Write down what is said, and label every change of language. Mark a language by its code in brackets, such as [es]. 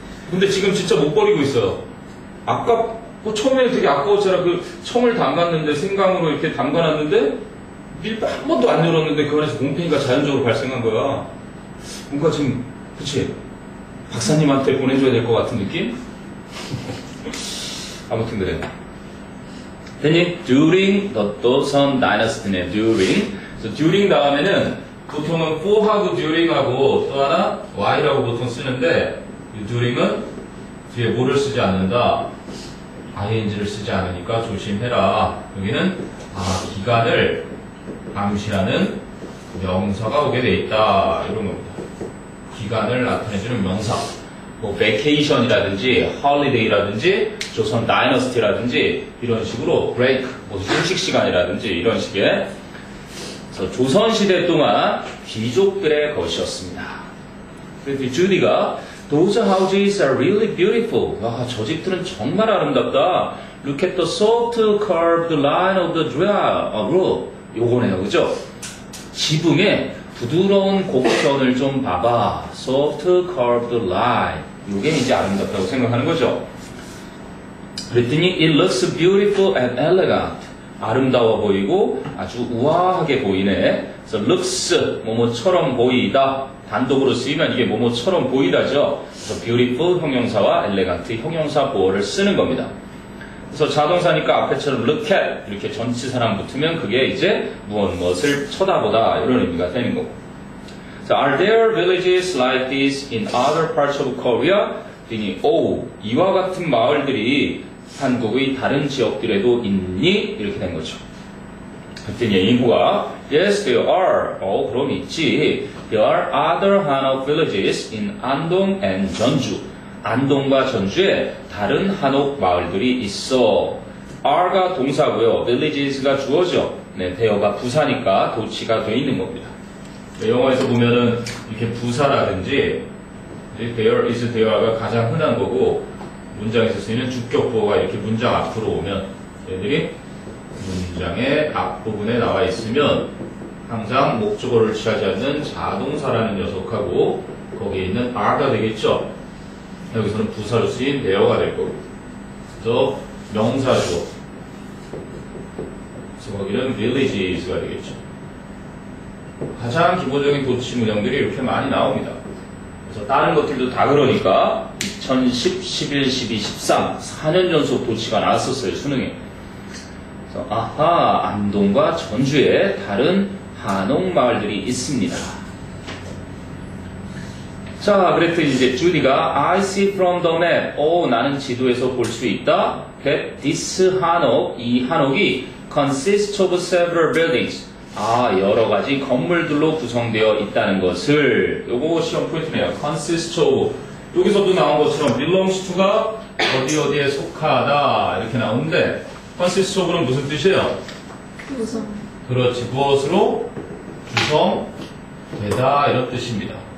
[ko] 근데 지금 진짜 못 버리고 있어요. 아까 처음에 되게 아까웠잖아. 그 청을 담갔는데 생강으로 이렇게 담가놨는데 밀배 한 번도 안 열었는데 그 안에서 곰팡이가 자연적으로 발생한 거야. 뭔가 지금 그치? 박사님한테 보내줘야 될 것 같은 느낌? 아무튼 그래. 됐니? [en] During the Joseon Dynasty네. During. [ko] 그래서 during 다음에는 보통은 for하고 during하고 또 하나 y라고 보통 쓰는데 이 during은 뒤에 뭐를 쓰지 않는다. ing를 쓰지 않으니까 조심해라. 여기는 기간을 암시하는 명사가 오게 돼 있다. 이런 겁니다. 기간을 나타내주는 명사. 뭐 vacation이라든지 holiday라든지 조선 다이너스티라든지 이런 식으로 break, 뭐 휴식 시간이라든지 이런 식의. 그래서 조선시대 동안 귀족들의 것이었습니다. 그래서 주디가 [en] Those houses are really beautiful. [ko] 저 집들은 정말 아름답다. [en] Look at the soft curved line of the roof. [ko] 요거네요, 그죠? 지붕에 부드러운 곡선을 좀 봐봐. [en] Soft curved line. [ko] 요게 이제 아름답다고 생각하는 거죠. 그랬더니 [en] It looks beautiful and elegant. [ko] 아름다워 보이고 아주 우아하게 보이네. 그래서 looks, 뭐뭐처럼 보이다. 단독으로 쓰이면 이게 뭐뭐처럼 보이다죠. 그래서 beautiful 형용사와 elegant 형용사 보어를 쓰는 겁니다. 그래서 자동사니까 앞에처럼 look at 이렇게 전치사랑 붙으면 그게 이제 무엇을 쳐다보다 이런 의미가 되는 거고. [en] So, are there villages like this in other parts of Korea? [ko] 이와 같은 마을들이 한국의 다른 지역들에도 있니? 이렇게 된 거죠. 그랬더니 인부가 [en] Yes, there are. [ko] 그럼 있지. [en] There are other 한옥 villages in 안동 and 전주. [ko] 안동과 전주에 다른 한옥 마을들이 있어. are가 동사고요. villages가 주어죠. 네, 대어가 부사니까 도치가 돼 있는 겁니다. 영어에서 보면은 이렇게 부사라든지 there is there가 가장 흔한 거고 문장에서 쓰이는 주격보어가 이렇게 문장 앞으로 오면 얘들이 문장의 앞부분에 나와 있으면 항상 목적어를 취하지 않는 자동사라는 녀석하고 거기에 있는 are가 되겠죠. 여기서는 부사로 쓰인 there가 될 거고. 그래서 명사죠. 그래서 거기는 villages가 되겠죠. 가장 기본적인 도치 문형들이 이렇게 많이 나옵니다. 그래서 다른 것들도 다 그러니까 2010, 11, 12, 13 4년 연속 도치가 나왔었어요. 수능에. 그래서 안동과 전주에 다른 한옥 마을들이 있습니다. 자, 그랬더니 이제 주디가 [en] I see from the map. [ko] 나는 지도에서 볼 수 있다. [en] that this 한옥, [ko] 이 한옥이 [en] consists of several buildings. [ko] 여러 가지 건물들로 구성되어 있다는 것을. 요거 시험 포인트네요. consists of. 여기서도 나온 것처럼 belongs to가 어디 어디에 속하다 이렇게 나오는데 consist of는 무슨 뜻이에요? 구성. 그렇지. 무엇으로 구성되다 이런 뜻입니다.